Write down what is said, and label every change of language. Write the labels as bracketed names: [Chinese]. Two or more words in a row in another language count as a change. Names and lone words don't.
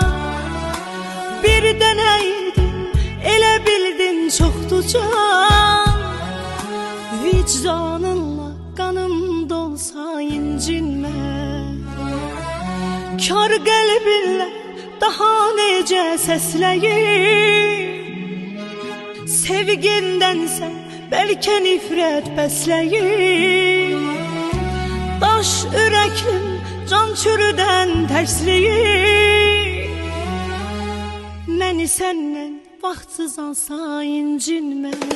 [Turkish] Bir deneydin ele bildin çoktu can. Vicdanınla kanım dolsa incinme. [Azerbaijani] Kar qəlbinlə daha necə səsləyir. Sevgindənsə bəlkə nifrət bəsləyir. Daş ürəklim can çürüdən tərsləyir. Məni səndən vaxtsız alsa incinmə.